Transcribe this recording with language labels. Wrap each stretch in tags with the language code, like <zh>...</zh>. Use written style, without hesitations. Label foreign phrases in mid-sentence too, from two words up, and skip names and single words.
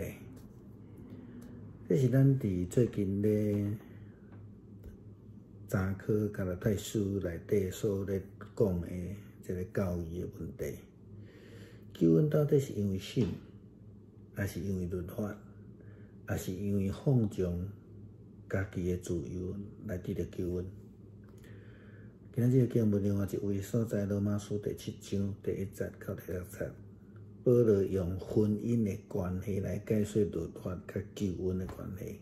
<nan>这是咱伫最近咧查考加拉太书内底所咧讲的这个教义的问题。救恩到底是因为信，还是因为律法，还是因为放纵家己的自由来得到救恩？今日的经文另外一位所在，罗马书第7章第1节到第6节，保罗用婚姻的关系来解说律法甲救恩的关系。</nan>